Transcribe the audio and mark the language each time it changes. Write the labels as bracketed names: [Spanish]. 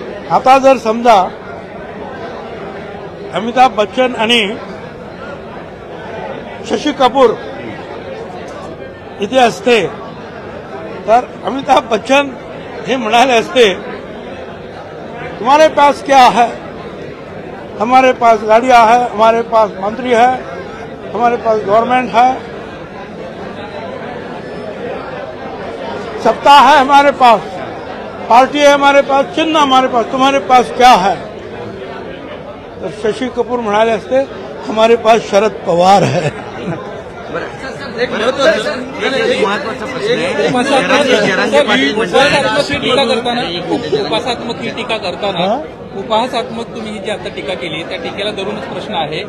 [Marathi] आता जर समजा अमिताभ बच्चन आणि शशी कपूर इथे असते तर अमिताभ बच्चन हे म्हणाले असते, [Hindi] तुम्हारे पास क्या है? हमारे पास गाड़ियां है, हमारे पास मंत्री है, हमारे पास गवर्नमेंट है, सत्ता है हमारे पास, पार्टी है हमारे पास, चिन्ह हमारे पास, तुम्हारे पास क्या है? [Marathi] तर शशी कपूर म्हणाले असते, [Hindi] हमारे पास शरद पवार है. [Marathi] एक महत्वाचा प्रश्न आहे. जरांगे पाटील उपासात्मक ही टीका करताना उपहासात्मक तुम्ही जी आता टीका केली त्या टीकेला धरूनच प्रश्न आहे.